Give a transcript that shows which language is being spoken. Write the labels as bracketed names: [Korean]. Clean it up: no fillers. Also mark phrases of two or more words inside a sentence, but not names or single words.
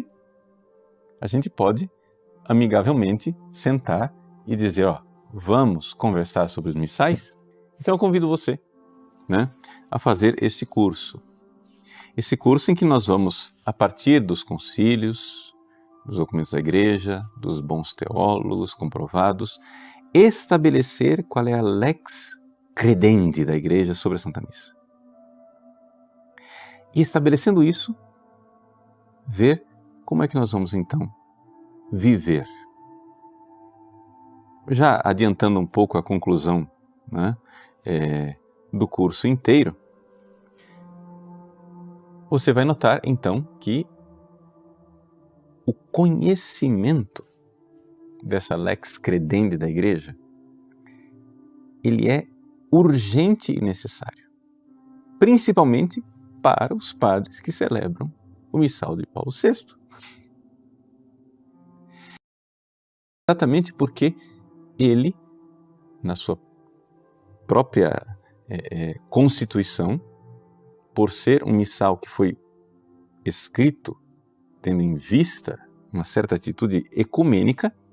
[Portuguese] A gente pode amigavelmente sentar e dizer, ó, vamos conversar sobre os missais? Então eu convido você, né, a fazer esse curso. Esse curso em que nós vamos, a partir dos concílios, dos documentos da igreja, dos bons teólogos comprovados, estabelecer qual é a [Latin] lex credendi [Portuguese] da igreja sobre a Santa Missa. E estabelecendo isso, ver como é que nós vamos então viver. Já adiantando um pouco a conclusão, né, do curso inteiro, você vai notar então que o conhecimento dessa [Latin] lex credendi [Portuguese] da igreja, ele é urgente e necessário, principalmente para os padres que celebram o missal de Paulo VI. Exatamente porque ele, na sua própria constituição, por ser um missal que foi escrito tendo em vista uma certa atitude ecumênica,